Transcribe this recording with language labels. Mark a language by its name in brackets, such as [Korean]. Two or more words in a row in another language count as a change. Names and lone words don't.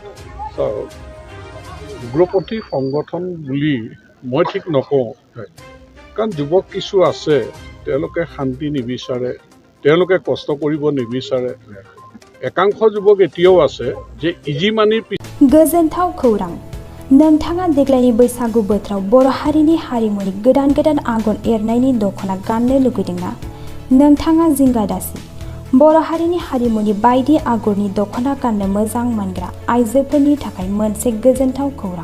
[Assamese] উগ্ৰপন্থী সংগঠন বুলি মই ঠিক নকওঁ, কাৰণ যুৱক কিছু আছে তেওঁলোকে শান্তি নিবিচাৰে, তেওঁলোকে কষ্ট কৰিব নিবিচাৰে। একাংশ যুৱক এতিয়াও আছে যে [English] easy money [Bodo] गोजोनथाव खौरां नोंथाङा देग्लायनि बैसागु बोथोराव बर' हारिनि हारिमुनि गोदान गोदान आगर एरनायनि दख'ना गाननो लुगैदोंना? नोंथाङा जिंगा दासि बर' हारिनि हारिमुनि बायदि आगरनि दख'ना गाननो मोजां मोनग्रा आइजोफोरनि थाखाय मोनसे गोजोनथाव खौरां।